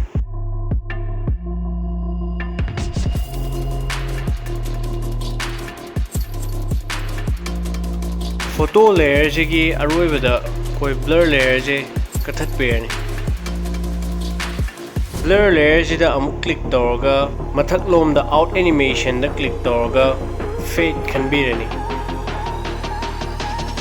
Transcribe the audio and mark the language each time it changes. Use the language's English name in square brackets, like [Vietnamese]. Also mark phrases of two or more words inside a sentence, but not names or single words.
[English] photo layer [Manipuri] jigi aroibada koi [English] blur layer [Manipuri] je kathatpirani [English] blur layer [Manipuri] jida amuk click tawraga mathak lomda [English] out animation [Manipuri] da click tawraga fade khanbirani